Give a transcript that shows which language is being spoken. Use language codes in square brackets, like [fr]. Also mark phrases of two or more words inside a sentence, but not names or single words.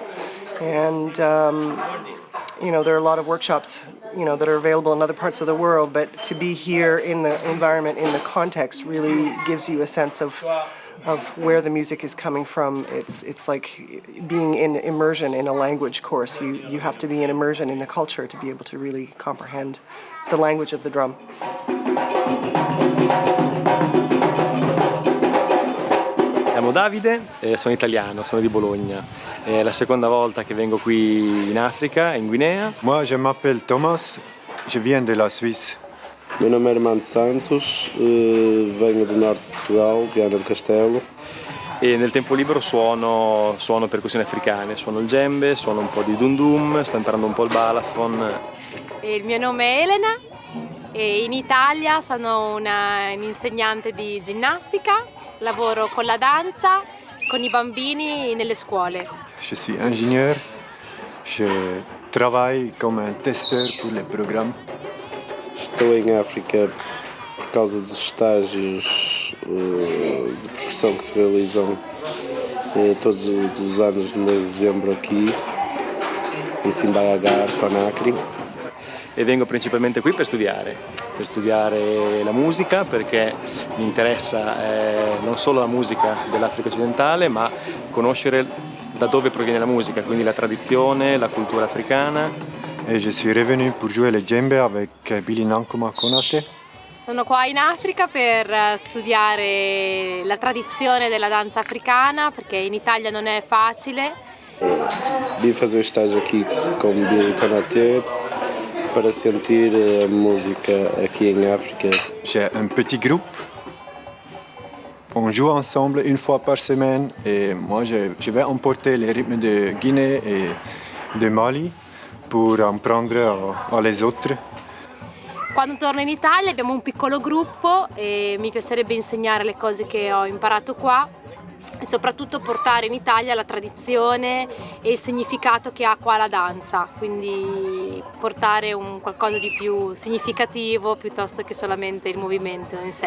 [en] And, there are a lot of workshops that are available in other parts of the world, but to be here in the environment, in the context, really gives you a sense of where the music is coming from. It's like being in immersion in a language course. You have to be in immersion in the culture to be able to really comprehend the language of the drum. [it] Chiamo Davide, sono italiano, sono di Bologna. È la seconda volta che vengo qui in Africa, in Guinea. [fr] Moi, je m'appelle Thomas, je viens de la Suisse. [pt] Meu nome é Armando Santos, venho do norte de Portugal, Viana do Castelo. [it] E nel tempo libero suono percussioni africane, suono il djembe, suono un po' di dundum, sto imparando un po' il balafon. Il mio nome è Elena e in Italia sono un'insegnante di ginnastica, lavoro con la danza, con i bambini nelle scuole. [fr] Je suis ingénieur, je travaille comme un testeur pour les programmes. [pt] Estou em África por causa dos estágios de percussão que se realizam todos os anos no mês de dezembro aqui, em Simbaiagar, Conakry. [it] E vengo principalmente qui per studiare la musica perché mi interessa non solo la musica dell'Africa occidentale ma conoscere da dove proviene la musica, quindi la tradizione, la cultura africana. [fr] Et je suis revenu pour jouer le djembe avec Billy Nankoma Konate. [it] Sono qua in Africa per studiare la tradizione della danza africana perché in Italia non è facile. [pt] Vim fazer o estágio aqui com Billy Konate para sentir a música aqui em África. [fr] J'ai un petit groupe. On joue ensemble une fois par semaine et moi je vais emporter les rythmes de Guinée et de Mali pour en prendre à les autres. [it] Quando torno in Italia abbiamo un piccolo gruppo e mi piacerebbe insegnare le cose che ho imparato qua e soprattutto portare in Italia la tradizione e il significato che ha qua la danza, quindi portare un qualcosa di più significativo piuttosto che solamente il movimento in sé.